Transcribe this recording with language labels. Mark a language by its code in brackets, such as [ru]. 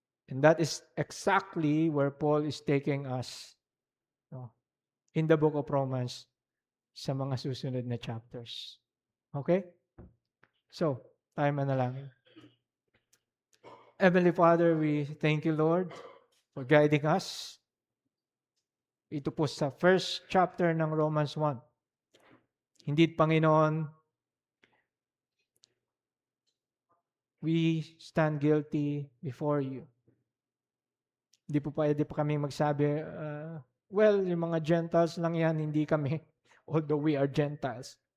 [en] And that is exactly where Paul is taking us in the book of Romans [tl] sa mga susunod na chapters. [en] Okay? [tl] So, tayo manalangin. [en] Heavenly Father, we thank you, Lord, for guiding us. [tl] Ito po sa first chapter ng Romans 1. [en] Indeed, Panginoon, we stand guilty before you. [tl] Hindi po pwede pa kami magsabi, well, yung mga Gentiles lang yan, hindi kami, [en] although we are Gentiles.